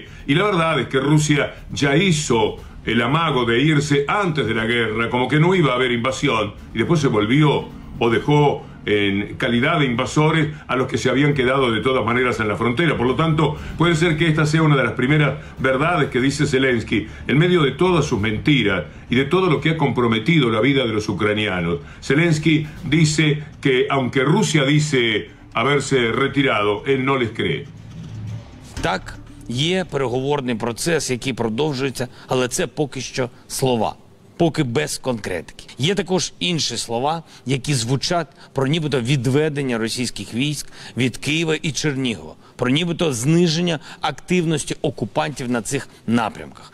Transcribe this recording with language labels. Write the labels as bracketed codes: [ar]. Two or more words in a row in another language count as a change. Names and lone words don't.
[es] Y la verdad es que Rusia ya hizo el amago de irse antes de la guerra, como que no iba a haber invasión, y después se volvió o dejó en calidad de invasores a los que se habían quedado de todas maneras en la frontera. Por lo tanto, puede ser que esta sea una de las primeras verdades que dice Zelensky, en medio de todas sus mentiras y de todo lo que ha comprometido la vida de los ucranianos. Zelensky dice que, aunque Rusia dice haberse retirado, él no les cree. [uk] Так, є переговорний процес, який продовжується, але це поки що слова. Поки без конкретики. Є також інші слова, які звучать про нібито відведення російських військ від Києва і Чернігова, про нібито зниження активності окупантів на цих напрямках.